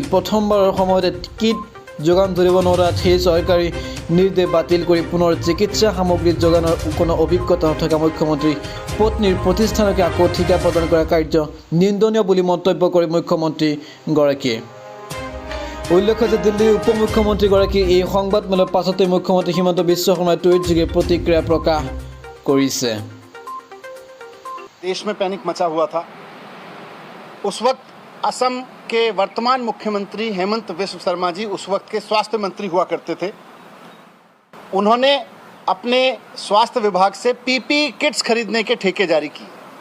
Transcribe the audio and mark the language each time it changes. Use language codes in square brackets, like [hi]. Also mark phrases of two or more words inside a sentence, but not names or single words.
[as] প্ৰথমবাৰৰ সময়তে কিট যোগান ধৰিব নোৱাৰাত সেই চৰকাৰী নিৰ্দেশ বাতিল কৰি পুনৰ চিকিৎসা সামগ্ৰী যোগানৰ কোনো অভিজ্ঞতা নথকা মুখ্যমন্ত্ৰীৰ পত্নীৰ প্ৰতিষ্ঠানকে আকৌ ঠিকা প্ৰদান কৰা কাৰ্য নিন্দনীয় বুলি মন্তব্য কৰে মুখ্যমন্ত্ৰীগৰাকীয়ে। উল্লেখ্য যে দিল্লীৰ উপ মুখ্যমন্ত্ৰীগৰাকীৰ এই সংবাদমেলৰ পাছতে মুখ্যমন্ত্ৰী হিমন্ত বিশ্ব শৰ্মাই টুইটযোগে প্ৰতিক্ৰিয়া প্ৰকাশ কৰিছে। [hi] देश में पैनिक मचा हुआ था। उस वक्त असम के वर्तमान मुख्यमंत्री हेमंत बिस्व शर्मा जी उस वक्त के स्वास्थ्य मंत्री हुआ करते थे। उन्होंने अपने स्वास्थ्य विभाग से पीपी किट्स खरीदने के ठेके जारी किए।